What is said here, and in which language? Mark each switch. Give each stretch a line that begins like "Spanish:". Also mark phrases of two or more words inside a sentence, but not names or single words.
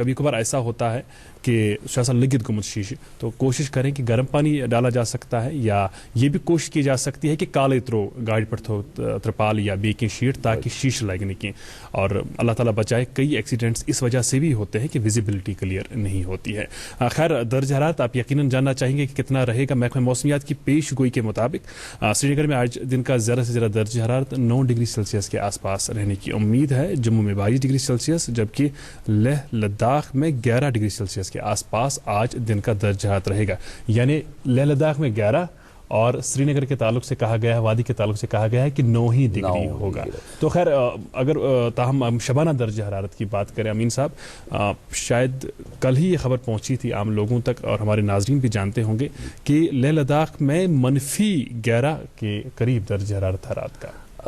Urdu: کبھی کبھار ایسا ہوتا ہے کہ شاید
Kashmiri: لگت گمت
Urdu: شیشے، تو کوشش کریں کہ گرم پانی ڈالا جا سکتا ہے، یا یہ بھی کوشش کی جا سکتی ہے کہ
Kashmiri: کالے ترو
Urdu: گاڑی پر تھو ترپال یا
English: backing sheet
Urdu: تاکہ
Kashmiri: شیش لگ نکیں.
Urdu: اور اللہ تعالیٰ بچائے، کئی ایکسیڈنٹس اس وجہ سے بھی ہوتے ہیں کہ ویزیبلٹی کلیئر نہیں ہوتی ہے. خیر، درجہ حرارت آپ یقیناً جاننا چاہیں گے کہ کتنا رہے گا. محکمہ موسمیات کی پیش گوئی کے مطابق سری نگر میں آج دن کا زیادہ سے زیادہ درجہ حرارت 9
English: degree Celsius
Urdu: کے آس پاس رہنے کی امید ہے. جموں میں 22
English: degree Celsius,
Urdu: جبکہ لیہ لداخ میں 11
English: degree Celsius
Urdu: کے آس پاس آج دن کا درجہ حرارت رہے گا. یعنی لیہ لداخ میں 11 اور سری نگر کے تعلق سے کہا گیا ہے، وادی کے تعلق سے کہا گیا ہے کہ 9 ہی ڈگری ہوگا. تو خیر، اگر تاہم شبانہ درجہ حرارت کی بات کریں امین صاحب، شاید کل ہی یہ خبر پہنچی تھی عام لوگوں تک اور ہمارے ناظرین بھی جانتے ہوں گے کہ لیہ لداخ میں -11 کے قریب درجہ حرارت رات کا.